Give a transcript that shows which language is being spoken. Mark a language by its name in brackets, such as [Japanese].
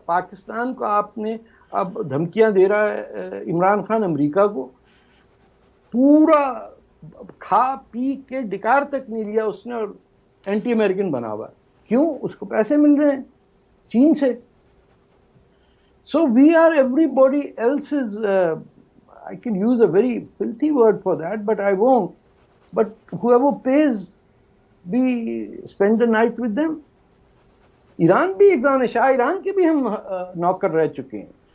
[Urdu] پاکستان کو آپ نے اب دھمکیاں دے رہا ہے عمران خان امریکہ کو, پورا کھا پی کے ڈکار تک نہیں لیا اس نے, اور اینٹی امریکن بنا ہوا. کیوں؟ اس کو پیسے مل رہے ہیں چین سے. [English] So we are everybody else is, I can use a very filthy word for that, but I won't. But whoever pays, we spend the night with them. [Urdu] Iran بھی ایک شاہ ایران کے بھی ہم نوکر رہ چکے ہیں.